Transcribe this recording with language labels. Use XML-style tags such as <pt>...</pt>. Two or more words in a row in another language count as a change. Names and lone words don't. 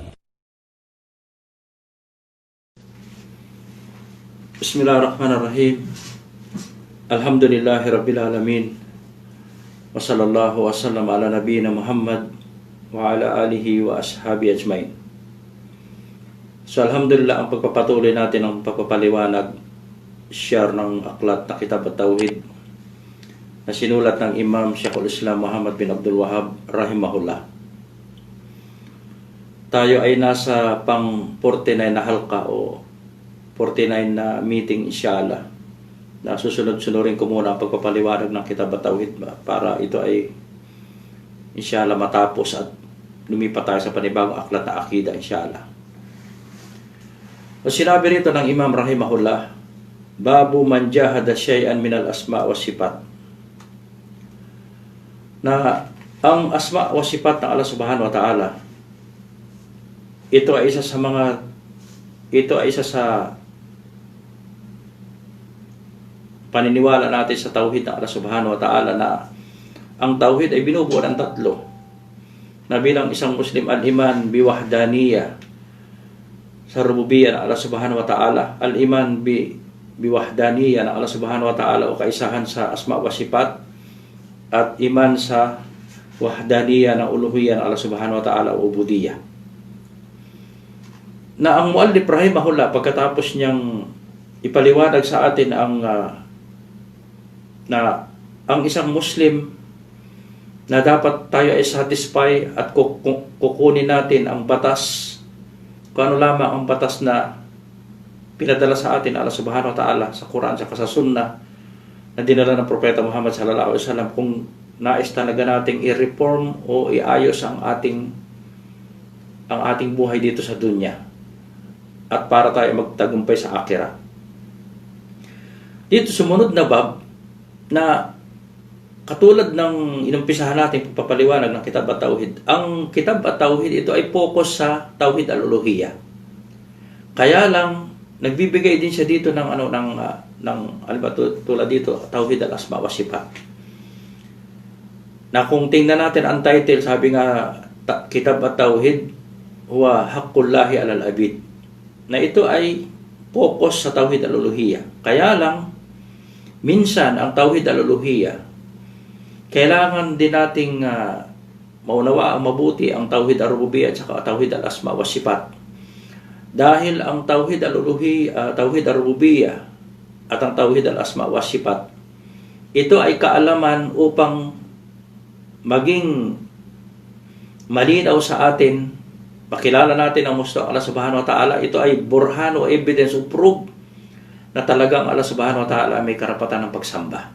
<ar>بسم الله الرحمن الرحيم. الحمد لله رب العالمين. وصلى الله وسلم على نبينا محمد وعلى آله وأصحابه أجمعين. So alhamdulillah,</ar> <tl>ang pagpapatuloy natin ang pagpapaliwanag, share ng aklat na Kitab at-Tauhid na sinulat ng Imam Sheikhul Islam Muhammad bin Abdul Wahhab rahimahullah. Tayo ay nasa pang 49 na halqa o 49 na meeting inshallah, na susunod-sunurin ko muna ang pagpapaliwanag ng Kitab at-Tauhid para ito ay inshallah matapos at lumipat tayo sa panibagong aklat na akida inshallah. O sinabi rito ng Imam</tl> <ar>رحمه الله، باب من جحد شيئا من الأسماء والصفات,</ar> <tl>na ang</tl> <ar>أسماء وصفات</ar> <tl>ng</tl> <ar>الله سبحانه وتعالى,</ar> <tl>ito ay isa sa paniniwala natin sa tauhid ng</tl> <ar>الله سبحانه وتعالى,</ar> <tl>na ang tauhid ay binubuo ng tatlo, na bilang isang Muslim,</tl> <ar>الإيمان بوحدانية</ar> <tl>sa rububiyya ng</tl> <ar>الله سبحانه وتعالى, الإيمان بوحدانية</ar> <tl>ng</tl> <ar>الله سبحانه وتعالى</ar> <tl>o kaisahan sa</tl> <ar>أسماء وصفات,</ar> <tl>at iman sa wahdaniyah ng uluhiyya ng</tl> <ar>الله سبحانه وتعالى</ar> <tl>o ubudiyya. Na ang</tl> <ar>مؤلف رحمه الله,</ar> <tl>pagkatapos niyang ipaliwanag sa atin ang isang Muslim, na dapat tayo ay satisfy at kukunin natin ang batas, kung ano lamang ang batas na pinadala sa atin</tl> <ar>الله سبحانه وتعالى</ar> <tl>sa Quran at sa Sunnah na dinala ng Propeta Muhammad</tl> <ar>صلى الله عليه وسلم,</ar> <tl>kung nais talaga nating i-reform o iayos ang ating buhay dito sa dunya, at para tayo magtagumpay sa akhirah. Dito sumunod na bab, na katulad ng inumpisahan natin pagpapaliwanag ng Kitab at-Tauhid, ang Kitab at-Tauhid ito ay focus sa</tl> <ar>توحيد الألوهية.</ar> <tl>Kaya lang nagbibigay din siya dito ng tulad dito,</tl> <ar>توحيد الأسماء وصفات.</ar> <tl>Na kung tingnan natin ang title, sabi nga,</tl> <ar>كتاب التوحيد هو حق الله على العبيد,</ar> <tl>na ito ay focus sa</tl> <ar>توحيد الألوهية.</ar> <tl>Kaya lang minsan ang</tl> <ar>توحيد الألوهية,</ar> <tl>kailangan din nating maunawa ang mabuti ang</tl> <ar>توحيد الربوبية</ar> <tl>at saka</tl> <ar>توحيد الأسماء وصفات.</ar> <tl>Dahil ang</tl> <ar>توحيد الألوهية، توحيد الربوبية</ar> <tl>at ang</tl> <ar>توحيد الأسماء وصفات,</ar> <tl>ito ay kaalaman upang maging malinaw sa atin, makilala natin ang musta</tl> <ar>الله سبحانه وتعالى.</ar> <tl>Ito ay burhan o evidence o proof na talagang</tl> <ar>الله سبحانه وتعالى</ar> <tl>may karapatan ng pagsamba.</tl>